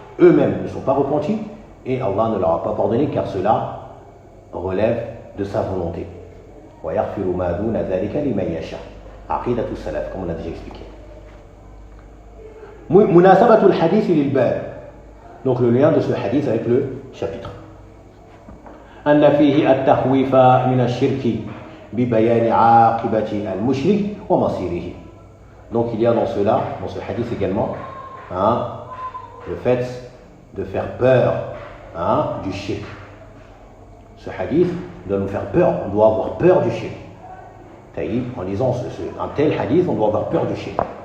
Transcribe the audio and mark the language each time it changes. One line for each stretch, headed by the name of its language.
French: Eux-mêmes ne sont pas repentis et Allah ne leur a pas pardonné car cela relève de sa volonté.
Arabic: Wa yaghfiru ma duna dhalika liman yasha. Aqidatu salaf,
French: comme on a déjà expliqué.
Arabic: Munasabatul hadith lil bab.
French: Donc le lien de ce hadith avec le chapitre.
Arabic: أن فيه التخويف من الشرك ببيان عاقبة المشرك ومصيره.
French: Donc il y a dans ce hadith également, le fait de faire peur du shirk. Ce hadith doit nous faire peur, on doit avoir peur du shirk. Taïb, en lisant un tel hadith, on doit avoir peur du shirk.